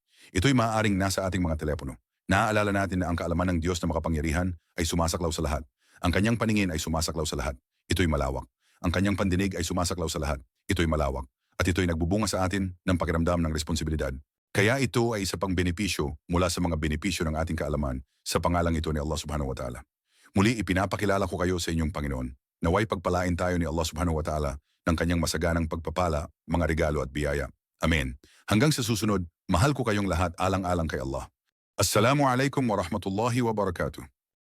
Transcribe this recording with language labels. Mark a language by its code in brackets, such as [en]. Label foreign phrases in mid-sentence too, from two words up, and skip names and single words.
[tl] Ito'y maaaring nasa ating mga telepono. Naaalala natin na ang kaalaman ng Diyos na makapangyarihan ay sumasaklaw sa lahat. Ang kanyang paningin ay sumasaklaw sa lahat. Ito'y malawak. Ang kanyang pandinig ay sumasaklaw sa lahat. Ito'y malawak. At ito'y nagbubunga sa atin ng pakiramdam ng responsibilidad. Kaya ito ay isa pang benepisyo mula sa mga benepisyo ng ating kaalaman sa pangalang ito ni Allah [ar] subhanahu wa ta'ala. [tl] Muli ipinapakilala ko kayo sa inyong Panginoon. Naway pagpalain tayo ni Allah [ar] subhanahu wa ta'ala [tl] ng kanyang masaganang pagpapala, mga regalo at biyaya. Amen. Hanggang sa susunod, mahal ko kayong lahat alang-alang kay Allah. [ar] Assalamu alaikum wa rahmatullahi wa barakatuh.